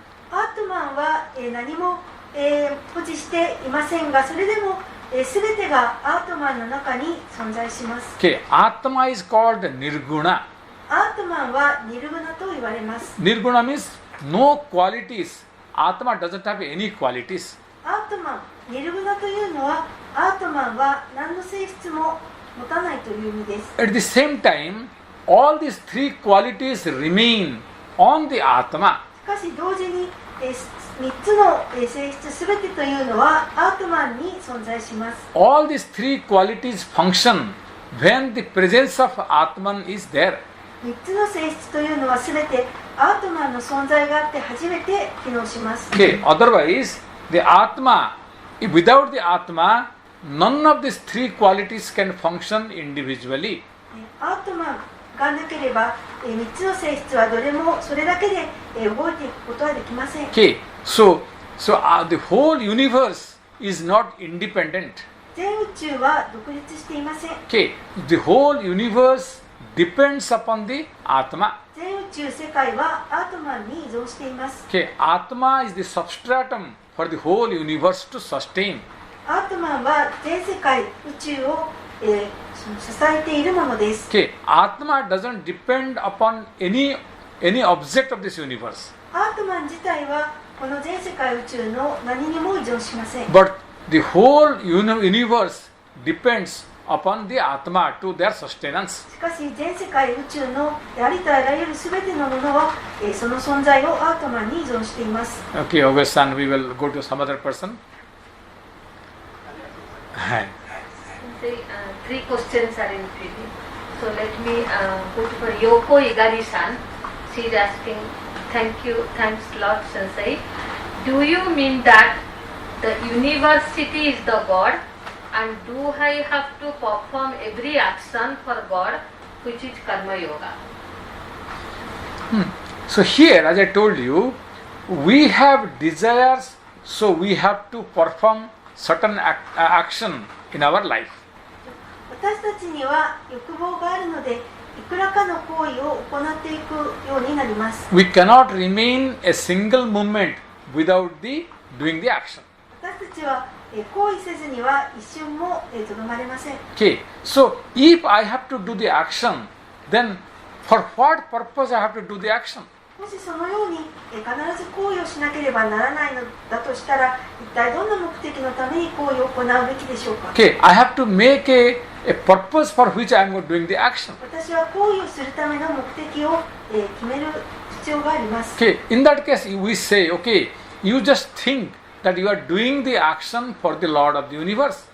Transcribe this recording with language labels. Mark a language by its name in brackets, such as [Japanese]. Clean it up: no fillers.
[Japanese] アートマンは、何も、保持していませんが、それでも、すべてがアートマンの中に存在します。 [English] Okay, Atma is called Nirguna. [Japanese] アートマンはニルグナと言われます。 [English] Nirguna means no qualities. Atma doesn't have any qualities. [Japanese] アートマン、ニルグナというのは、アートマンは何の性質も持たないという意味です。 [English] At the same time, all these three qualities remain on the Atma. [Japanese] しかし同時に、3つの性質すべてというのはアートマンに存在します。 [English] All these three qualities function when the presence of Atman is there. [Japanese] 3つの性質というのはすべてアートマンの存在があって初めて機能します。 [English] Okay, otherwise, the Atma, without the Atma, none of these three qualities can function individually. [Japanese] アートマンがなければ3つの性質はどれもそれだけで動いていくことはできません。 [English] Okay, so the whole universe is not independent. [Japanese] 全宇宙は独立していません。 [English] Okay, the whole universe depends upon the Atma. [Japanese] 全宇宙世界はアートマンに依存しています。 [English] Okay, Atma is the substratum for the whole universe to sustain. [Japanese] アートマンは全世界宇宙を、支えているものです。 [English] Okay, Atma doesn't depend upon any object of this universe. [Japanese] アートマン自体はこの全世界宇宙の何にも依存しません。 [English] But the whole universe depends upon the Atma to their sustenance. [Japanese] しかし全世界宇宙のありとあらゆるすべてのものは、その存在をアートマンに依存しています。 [English] Okay, August-san, we will go to some other person. Hi. Three questions are included. So let me put for Yoko Igari-san. She is asking, thanks a lot, Sensei. Do you mean that the university is the God, and do I have to perform every action for God, which is Karma Yoga? So here, as I told you, we have desires, so we have to perform certain action in our life. [Japanese] 私たちには欲望があるので、いくらかの行為を行っていくようになります。 [English] We cannot remain a single moment without doing the action. [Japanese] 私たちは行為せずには一瞬もとどまれません。 [English] Okay, so if I have to do the action, then for what purpose I have to do the action? [Japanese] もしそのように必ず行為をしなければならないのだとしたら、一体どんな目的のために行為を行うべきでしょうか。 [English] Okay, I have to make a purpose for which I am doing the action. [Japanese] 私は行為をするための目的を決める必要があります。 [English] Okay, in that case, we say, okay, you just think that you are doing the action for the Lord of the universe.